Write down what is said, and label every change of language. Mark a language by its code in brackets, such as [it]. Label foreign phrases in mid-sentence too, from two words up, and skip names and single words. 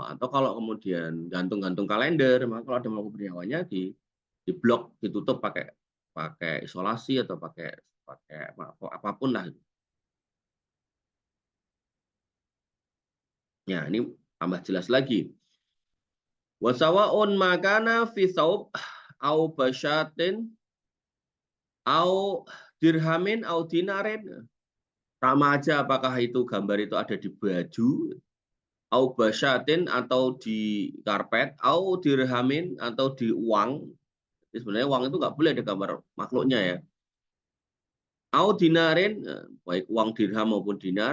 [id] Atau kalau kemudian gantung-gantung kalender, maka kalau ada makhluk bernyawanya di blok, ditutup pakai isolasi atau pakai apapun lah. Ya, ini tambah jelas lagi. [ar] Wasawaun makana fi saub au basyatin au dirhamin au dinarin. [id] Sama aja apakah itu gambar itu ada di baju, [ar] au basyatin [id] atau di karpet, [ar] au dirhamin [id] atau di uang, Jadi sebenarnya uang itu nggak boleh ada gambar makhluknya ya. [ar] Au dinarin, [id] baik uang dirham maupun dinar.